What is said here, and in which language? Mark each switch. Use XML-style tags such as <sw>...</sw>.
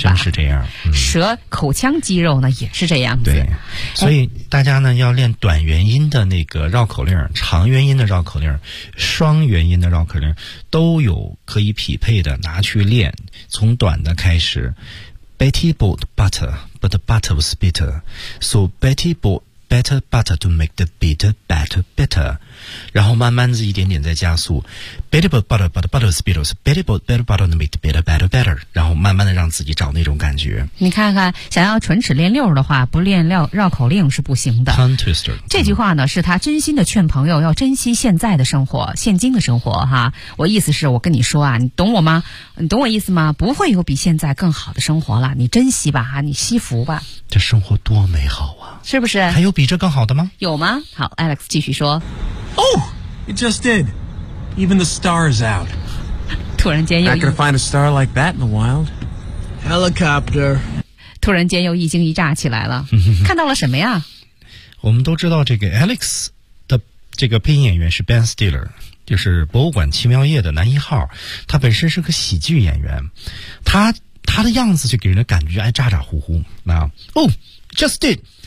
<zh>真是这样。嗯、舌、口腔肌肉呢也是这样子。对，所以大家呢要练短元音的那个绕口令、长元音的绕口令、双元音的绕口令，都有可以匹配的拿去练，从短的开始。</zh> <en>Betty bought butter, but the butter was bitter, so Betty bought. Better butter to make the bitter batter better.</en> <zh>然后慢慢的一点点在加速。</zh> <en>Better butter, but the butter is bitter. So better butter to make the bitter batter better.</en> <zh>然后慢慢的让自己找那种感觉。你看看，想要唇齿练溜的话，不练绕口令是不行的。</zh> <en>Tongue twister.</en> <zh>这句话呢，是他真心的劝朋友要珍惜现在的生活，现今的生活哈。我意思是我跟你说啊，你懂我吗？你懂我意思吗？不会有比现在更好的生活了，你珍惜吧，你惜福吧。这生活多美好啊！是不是？还有比这更好的吗？有吗？好 ，Alex 继续说。</zh> <en>Oh, it just did. Even the star is out.</en> <zh>突然间又</zh> <en>not gonna find a star like that in the wild. Helicopter.</en> <zh>突然间又一惊一乍起来了，看到了什么呀？我们都知道这个 Alex 的这个配音演员是 Ben Stiller， 就是《博物馆奇妙夜》的男一号，他本身是个喜剧演员，他的样子就给人的感觉哎咋咋呼呼。那</zh> <en>Oh, just did.</en>